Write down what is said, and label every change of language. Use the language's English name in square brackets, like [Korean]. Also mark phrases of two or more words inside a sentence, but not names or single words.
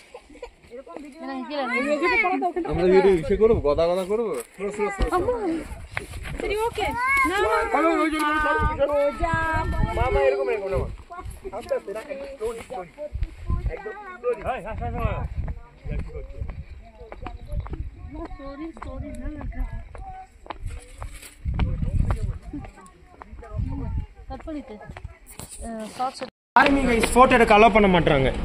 [Bangla] আমরা ভিডিও ইসে করব, গদা গদা করব। মামা এরকম এরকম না আস্তে আস্তে না, একদম [Tamil] கட் பண்ணிட்டு சாக்ஸ். யாருமே கைஸ் ஃபோட்டோ எடுக்க அலோவ் பண்ண மாட்டாங்க.